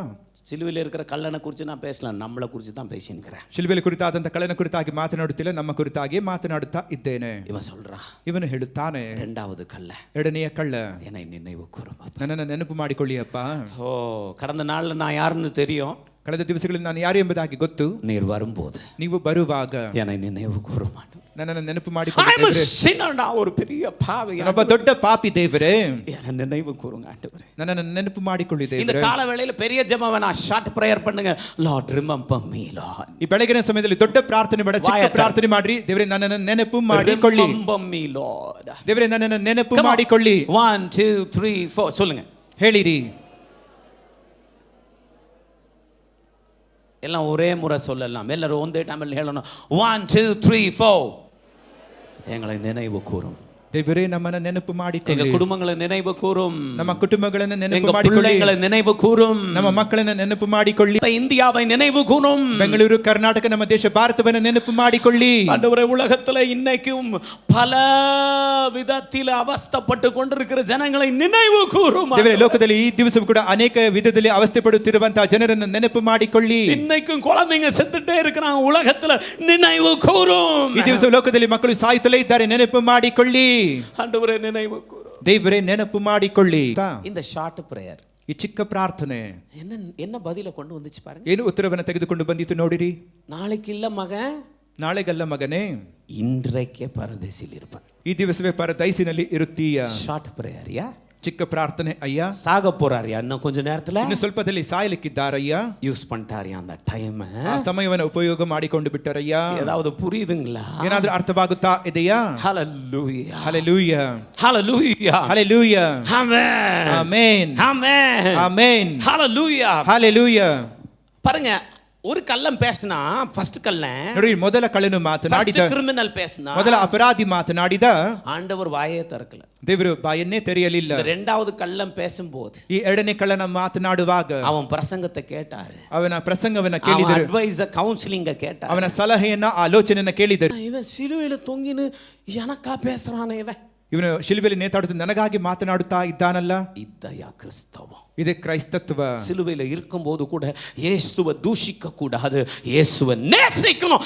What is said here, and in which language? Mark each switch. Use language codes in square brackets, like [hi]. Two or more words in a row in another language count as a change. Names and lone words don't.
[ta] சிலுவையில் இருக்கிற கல்லனை குறித்து நான் பேசலாம், நம்மளை குறித்து தான் பேசினுக்கிறேன். [kn] ಶಿಲುಬೆಯಲ್ಲಿ ಕುರಿತಾದಂತ ಕಳ್ಳನ ಕುರಿತಾಗಿ ಮಾತನಾಡುತ್ತಿಲ್ಲ, ನಮ್ಮ ಕುರಿತಾಗಿ ಮಾತನಾಡುತ್ತಾ ಇದ್ದೇನೆ. [ta] இவன் சொல்றான், [kn] ಇವನು ಹೇಳುತ್ತಾನೆ, [ta] இரண்டாவது கல்ல, [kn] ಎರಡನೆಯ ಕಳ್ಳ, [ta] என்னை நினைவு கூறும். [kn] ನನ್ನನ್ನು ನೆನಪು ಮಾಡಿಕೊಳ್ಳಿ ಅಪ್ಪ. [ta] ஓ, கடந்த நாள்ல நான் யாருன்னு தெரியும், [kn] ಕಳೆದ ದಿವಸಗಳಲ್ಲಿ ನಾನು ಯಾರು ಎಂಬುದಾಗಿ ಗೊತ್ತು. [ta] நீர் வரும்போது [kn] ನೀವು ಬರುವಾಗ [ta] என்னை நினைவு கூற மாட்டோம். [kn] ನನ್ನನ್ನು ನೆನಪು [en] I'm a [kn] ಮಾಡಿಕೊಳ್ಳಿ. [en] sinner, [ta] நான் ஒரு பெரிய பாவி, [kn] ನಾನೊಬ್ಬ ದೊಡ್ಡ ಪಾಪಿ ದೇವರೇ, [ta] என்னை நினைவு கூறுங்க ஆண்டவரே. [kn] ನನ್ನನ್ನು ನೆನಪು ಮಾಡಿಕೊಳ್ಳಿ [ta] இந்த [kn] ದೇವರೇ. [ta] கால வேளையில பெரிய ஜெபம் வேணா, [en] short prayer [ta] பண்ணுங்க. [en] Lord remember me Lord. [kn] ಈ ಬೆಳಗಿನ ಸಮಯದಲ್ಲಿ ದೊಡ್ಡ ಪ್ರಾರ್ಥನೆ ಬೇಡ, ಚಿಕ್ಕ ಪ್ರಾರ್ಥನೆ ಮಾಡ್ರಿ. ದೇವರೇ ನನ್ನನ್ನು ನೆನಪು ಮಾಡಿಕೊಳ್ಳಿ. [en] remember me Lord. [kn] ದೇವರೇ ನನ್ನನ್ನು ನೆನಪು ಮಾಡಿಕೊಳ್ಳಿ. [ta] 1 2 3 4 சொல்லுங்க. [kn] ಹೇಳಿರಿ. [ta] எல்லாம் ஒரே முறை சொல்லலாம், எல்லாரும் ஒன்றே டைமில் ಹೇಳೋಣ. 1 2 3 4. எங்களை நினைவு கூறும். [kn] ದೇವರೇ ನಮ್ಮನ್ನು ನೆನಪು [ta] எங்க [kn] ಮಾಡಿಕೊಳ್ಳಿ. [ta] குடும்பங்களை நினைவு கூறும். [kn] ನಮ್ಮ ಕುಟುಂಬಗಳನ್ನು ನೆನಪು [ta] எங்க [kn] ಮಾಡಿಕೊಳ್ಳಿ. [ta] பிள்ளைகளை நினைவு கூறும். [kn] ನಮ್ಮ ಮಕ್ಕಳನ್ನು ನೆನಪು ಮಾಡಿಕೊಳ್ಳಿ. [ta] இந்தியாவை நினைவு கூறும். [kn] ಬೆಂಗಳೂರು, ಕರ್ನಾಟಕ, ನಮ್ಮ ದೇಶ ಭಾರತವನ್ನು ನೆನಪು ಮಾಡಿಕೊಳ್ಳಿ. [ta] ஆண்டவரே, உலகத்துல இன்னைக்கும் பல விதத்தில் அவஸ்தைப்பட்டு கொண்டிருக்கிற ஜனங்களை நினைவு கூறும். [kn] ದೇವರೇ, ಲೋಕದಲ್ಲಿ ಈ ದಿವಸವೂ ಕೂಡ ಅನೇಕ ವಿಧದಲ್ಲಿ ಅವಸ್ಥೆ ಪಡುತ್ತಿರುವಂತಹ ಜನರನ್ನು ನೆನಪು ಮಾಡಿಕೊಳ್ಳಿ. [ta] இன்னைக்கும் குழந்தைங்க செத்துட்டே இருக்கிறாங்க, உலகத்துல நினைவு கூறும். [kn] ಈ ದಿವಸ ಲೋಕದಲ್ಲಿ ಮಕ್ಕಳು ಸಾಯುತ್ತಲೇ ಇದ್ದಾರೆ, ನೆನಪು ಮಾಡಿಕೊಳ್ಳಿ. [ta] ஆண்டவரே நினைவு கூறும். [kn] ದೇವರೇ ನೆನಪು ಮಾಡಿಕೊಳ್ಳಿ. [ta] இந்த [en] short prayer, [kn] ಈ ಚಿಕ್ಕ ಪ್ರಾರ್ಥನೆ [ta] என்ன பதில கொண்டு வந்துச்சு பாருங்க. [kn] ಏನು ಉತ್ತರವನ್ನು ತೆಗೆದುಕೊಂಡು ಬಂದಿತ್ತು ನೋಡಿರಿ. [ta] நாளைக்கு இல்ல மகன், [kn] ನಾಳೆಗಲ್ಲ ಮಗನೇ, [ta] இன்றைக்கே பரதேசில் இருப்பான். [kn] ಈ ದಿವಸವೇ ಪರದೈಸಿನಲ್ಲಿ ಇರುತ್ತೀಯ. [en] short prayer [ta] யா. [kn] ಚಿಕ್ಕ ಪ್ರಾರ್ಥನೆ ಅಯ್ಯ. [ta] சாக போறாரியா இன்னும் கொஞ்ச நேரத்துல, [kn] ಇನ್ನು ಸ್ವಲ್ಪದಲ್ಲಿ ಸಾಯಲಿಕ್ಕಿದ್ದಾರಯ್ಯ. [ta] யூஸ் பண்ணிட்டாரியா அந்த டைம். [kn] ಆ ಸಮಯವನ್ನು ಉಪಯೋಗ ಮಾಡಿಕೊಂಡು ಬಿಟ್ಟರಯ್ಯ. [ta] ஏதாவது புரியுதுங்களா? [kn] ಏನಾದ್ರೂ ಅರ್ಥವಾಗುತ್ತಾ ಇದೆಯಾ? [ta] ஹalleluya, [kn] ಹಲ್ಲೆಲೂಯಾ, [ta] ஹalleluya, [kn] ಹಲ್ಲೆಲೂಯಾ, [ta] ஆமென், [kn] ಆಮೆನ್, [ta] ஆமென், [kn] ಆಮೆನ್, [ta] ஹalleluya. [kn] ಹಲ್ಲೆಲೂಯಾ. [ta] பாருங்க, ஒரு கள்ளன் பேசினா, ஃபர்ஸ்ட் கள்ளன் [kn] ನೋಡಿ, ಮೊದಲ ಕಳ್ಳನು ಮಾತನಾಡಿದ, [ta] கிரிமினல் பேசினா, [kn] ಮೊದಲ ಅಪರಾಧಿ ಮಾತನಾಡಿದ, [ta] ஆண்டவர் வாயே திறக்கல. [kn] ದೇವರು ಬಾಯನ್ನೇ ತೆರೆಯಲಿಲ್ಲ. [ta] இந்த இரண்டாவது கள்ளன் பேசும்போது [kn] ಈ ಎರಡನೇ ಕಳ್ಳನ ಮಾತನಾಡುವಾಗ [ta] அவன் பிரசங்கத்தை கேட்டாரு, [kn] ಅವನ ಪ್ರಸಂಗವನ್ನ [ta] அவன் [kn] ಕೇಳಿದರು, [en] advice counseling [ta] கேட்டாரு. [kn] ಅವನ ಸಲಹೆಯನ್ನ ಆಲೋಚನೆಯನ್ನ ಕೇಳಿದರು. [ta] இவன் சிலுவையில தொங்கின்னு எனக்கா பேசுறானே, இவன் [kn] ಇವನು ಶಿಲುಬೆಯಲ್ಲಿ ನೇತಾಡುತ್ತಾ ನನಗಾಗಿ ಮಾತನಾಡುತ್ತಾ ಇದ್ದಾನಲ್ಲ. [ta] இதையா கிறிஸ்தவம்? [kn] ಇದು ಕ್ರೈಸ್ತತ್ವ. [ta] சிலுவையில இருக்கும்போது கூட இயேசுவை தூஷிக்க கூடாது, இயேசுவை நேசிக்கணும்.